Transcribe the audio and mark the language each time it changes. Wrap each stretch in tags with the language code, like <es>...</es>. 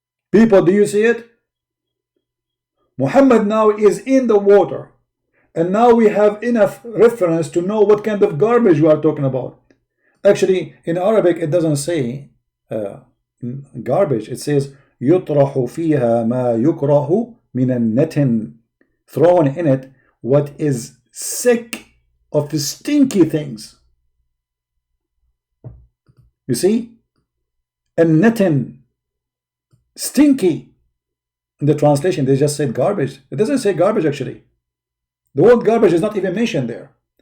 <en>People, do you see it? Muhammad now is in the water, and now we have enough reference to know what kind of garbage we are talking about. Actually, in Arabic, it doesn't say garbage.</en> <ar>It says يطرح فيها ما يكره من النتن.</ar> <en>Thrown in it what is sick of the stinky things. You see? النتن. Stinky. In the translation, they just said garbage. It doesn't say garbage actually. The word garbage is not even mentioned there.</en>